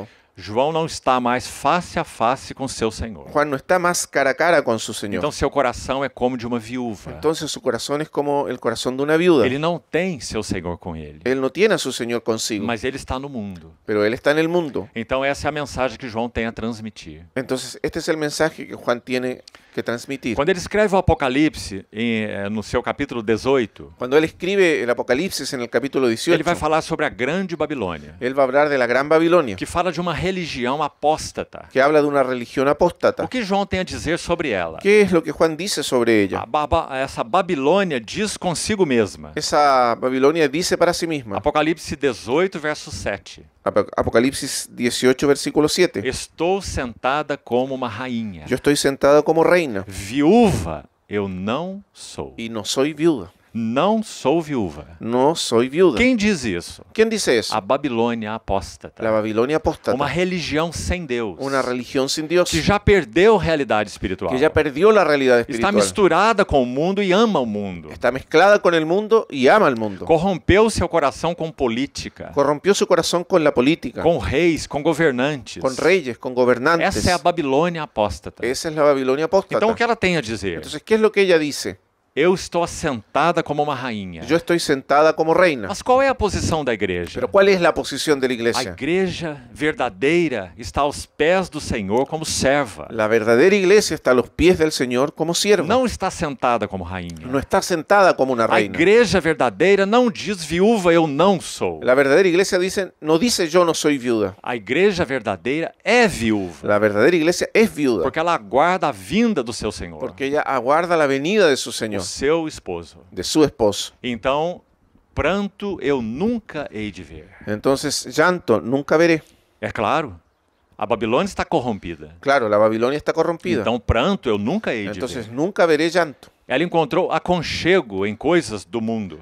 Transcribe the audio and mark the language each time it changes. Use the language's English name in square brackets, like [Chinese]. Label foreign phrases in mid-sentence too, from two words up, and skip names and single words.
[Portuguese] João não está mais face a face com seu Senhor. [Spanish] Juan no está más cara a cara con su Señor. [Portuguese] Então seu coração é como de uma viúva. [Spanish] Entonces su corazón es como el corazón de una viuda. [Portuguese] Ele não tem seu Senhor com ele, [Spanish] Él no tiene a su Señor consigo, [Portuguese] mas ele está no mundo. [Spanish] pero él está en el mundo. [Portuguese] Então essa é a mensagem que João tem a transmitir. [Spanish] Entonces este es el mensaje que Juan tiene que transmitir. [Portuguese] Quando ele escreve o Apocalipse, no seu capítulo 18, [Spanish] Cuando él escribe el Apocalipsis en el capítulo [Portuguese] ele [Spanish] 18, [Portuguese] vai falar sobre a grande Babilônia, [Spanish] él va a hablar de la Gran Babilonia, [Portuguese] que fala de uma religião apóstata. [Spanish] que habla de una religión apóstata. [Portuguese] O que João tem a dizer sobre ela? [Spanish] ¿Qué es lo que Juan dice sobre ella? [Portuguese] Essa Babilônia diz consigo mesma. [Spanish] Esa Babilonia dice para sí misma. [Portuguese] Apocalipse 18, verso 7. [Spanish] Apocalipsis 18, versículo 7. [Portuguese] Estou sentada como uma rainha. [Spanish] Yo estoy sentada como reina [Portuguese] Viúva eu não sou. [Spanish] y no soy viuda. [Portuguese] Não sou viúva. [Spanish] No soy viuda. [Portuguese] Quem diz isso? [Spanish] ¿Quién dice eso? [Portuguese] A Babilônia apóstata. [Spanish] La Babilonia [Portuguese] Uma [Spanish] apóstata. [Portuguese] religião sem Deus. [Spanish] Una religión sin Dios [Portuguese] Que já perdeu a realidade espiritual. [Spanish] que ya perdió la realidad [Portuguese] Está [Spanish] espiritual. [Portuguese] misturada com o mundo e ama o mundo. [Spanish] Está mezclada con el mundo y ama al mundo. [Portuguese] Corrompeu seu coração com política, [Spanish] Corrompió su corazón con la política, [Portuguese] com reis, com governantes. [Spanish] con reyes, con gobernantes. [Portuguese] Essa é a Babilônia apóstata. [Spanish] Esa es la Babilonia apóstata. [Portuguese] Então o que ela tem a dizer? [Spanish] Entonces, ¿qué es lo que ella dice? [Portuguese] Eu estou assentada como uma rainha. [Spanish] Yo estoy sentada como reina. [Portuguese] Mas qual é a posição da igreja? [Spanish] Pero ¿cuál es la posición de la [Portuguese] A [Spanish] iglesia? [Portuguese] igreja verdadeira está aos pés do Senhor como serva. [Spanish] La verdadera iglesia está a los pies del Señor como sierva. [Portuguese] Não está sentada como rainha. [Spanish] No está sentada como una [Portuguese] A [Spanish] reina. [Portuguese] igreja verdadeira não diz viúva eu não sou. [Spanish] La verdadera iglesia no dice yo no soy viuda. [Portuguese] A igreja verdadeira é viúva, [Spanish] La verdadera iglesia es viuda [Portuguese] porque ela aguarda a vinda do seu Senhor, [Spanish] porque ella aguarda la venida de su [Portuguese] o [Spanish] Señor, [Portuguese] seu esposo. [Spanish] de su esposo. [Portuguese] Então, pranto eu nunca hei de ver. [Spanish] Entonces, llanto nunca veré. [Portuguese] É claro, a Babilônia está corrompida. [Spanish] Claro, la Babilonia está corrompida. [Portuguese] Então, pranto eu nunca hei de [Spanish] Entonces, [Portuguese] ver. [Spanish] nunca veré llanto. [Portuguese] Ela encontrou aconchego em coisas do mundo.